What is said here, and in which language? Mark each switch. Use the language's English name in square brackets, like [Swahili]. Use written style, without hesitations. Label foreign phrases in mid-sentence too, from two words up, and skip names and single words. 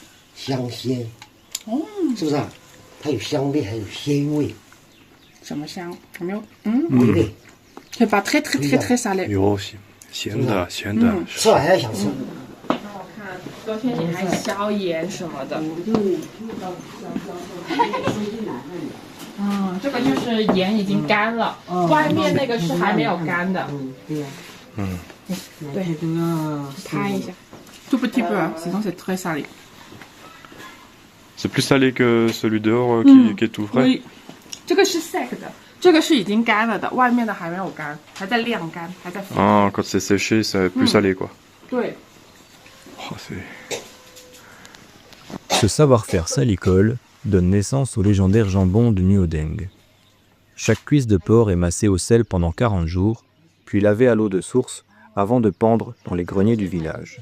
[Chinese] 香鲜，是不是啊？它有香味，还有鲜味，什么香？有没有？回味。 [French] C'est pas très très très très salé。 [Chinese] 有咸的，吃完还想吃。我看冬天你还消炎什么的。这个就是盐已经干了，外面那个是还没有干的。对。对，拍一下。 [French] Tout petit peu, sinon c'est très salé. C'est plus salé que celui dehors qui est tout frais. Oui, [Chinese] 这个是 sec 的，这个是已经干了的，外面的还没有干，还在晾干，还在。 [French] Ah, quand c'est séché, c'est plus salé quoi. [Chinese] 对。 Oh, [French] Ce savoir-faire salicole donne naissance au légendaire jambon de Nuodeng. Chaque cuisse de porc est massée au sel pendant 40 jours, puis lavée à l'eau de source avant de pendre dans les greniers du village.